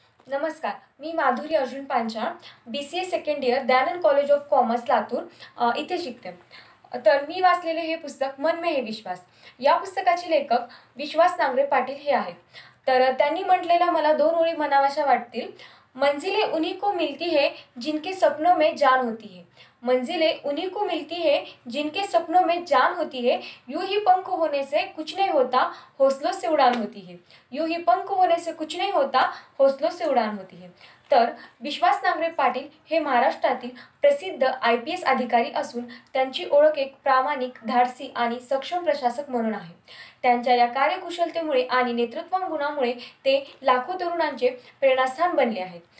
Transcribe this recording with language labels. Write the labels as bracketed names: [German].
[Marathi] नमस्कार, मी Madhuri Arjun Panchal, BCA second year, Dayanand college of commerce, Latur इथे शिकते. तर मी वाचलेले हे पुस्तक मन में है विश्वास. या पुस्तकाचे लेखक विश्वास नांगरे पाटील हे आहेत. तर त्यांनी म्हटलेल्या मला 2 ओळी म्हणाव्याशा वाटतील. [Hindi] मंजिलें उन्हीं को मिलती है जिनके सपनों में जान होती है. मंजिलें उन्हीं को मिलती है जिनके सपनों में जान होती है. यूं ही पंख होने से कुछ नहीं होता, हौसलों से उड़ान होती है. यूं ही पंख होने से कुछ नहीं होता, हौसलों से उड़ान होती है. [Marathi] तर विश्वास नांगरे पाटील हे महाराष्ट्रातील प्रसिद्ध IPS अधिकारी असून त्यांची ओळख एक प्रामाणिक, धाडसी आणि सक्षम प्रशासक म्हणून आहे. त्यांच्या या कार्यकुशलतेमुळे आणि नेतृत्व गुणामुळे ते लाखो तरुणांचे प्रेरणास्थान बनले आहेत.